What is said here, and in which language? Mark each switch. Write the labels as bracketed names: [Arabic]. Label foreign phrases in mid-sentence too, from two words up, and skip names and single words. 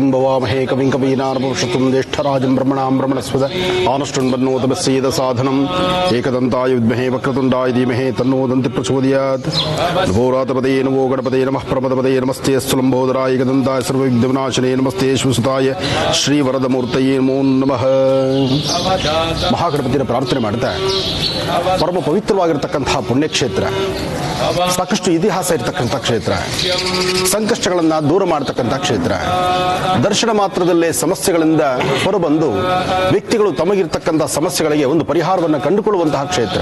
[Sanskrit] ಭವಾಮಹೇ ಕವಿಂ ಕವೀನಾನುಪುರುಷತುಂ ಜ್ಯೇಷ್ಠರಾಜಂ ಬ್ರಹ್ಮಣಾಂ ಬ್ರಹ್ಮಣಸ್ಪದ ಆನಷ್ಟುನ್ಬನ್ನೋತಮಸ್ಯೇದ ಸಾಧನಂ ಏಕದಂತಾಯ ವಿದ್ಮಹೇ ವಕ್ರತುಂಡಾಯ ಧೀಮಹಿ ತನ್ನೋ ದಂತಿ ಪ್ರಚೋದಯಾತ್. ನಭೋರಾತಪದೇ ನಮೋ ಗಣಪತೇ ನಮಃ ಪ್ರಮದಪದೇ ನಮಸ್ತೆ ಸ್ಥುಲಂಬೋದರಾಯ ಏಕದಂತಾಯ ಸರ್ವವಿಘ್ನವಿನಾಶನೇ ನಮಸ್ತೆ ಶ್ರೀಸುತಾಯ ಶ್ರೀವರದಮೂರ್ತಯೇ ನಮೋ ನಮಃ. [Kannada] ಮಹಾಗಣಪತಿಯ ಪ್ರಾರ್ಥನೆ ಮಾಡ್ತಾ ಪರಮ ಪವಿತ್ರವಾಗಿರತಕ್ಕಂತಹ ಪುಣ್ಯಕ್ಷೇತ್ರ, ಸಾಕಷ್ಟು ಇತಿಹಾಸ ಇರತಕ್ಕಂಥ ಕ್ಷೇತ್ರ, ಸಂಕಷ್ಟಗಳನ್ನು ದೂರ ಮಾಡತಕ್ಕಂಥ ಕ್ಷೇತ್ರ, ದರ್ಶನ ಮಾತ್ರದಲ್ಲೇ ಸಮಸ್ಯೆಗಳಿಂದ ಹೊರಬಂದು ವ್ಯಕ್ತಿಗಳು ತಮಗಿರ್ತಕ್ಕಂಥ ಸಮಸ್ಯೆಗಳಿಗೆ ಒಂದು ಪರಿಹಾರವನ್ನು ಕಂಡುಕೊಳ್ಳುವಂತಹ ಕ್ಷೇತ್ರ.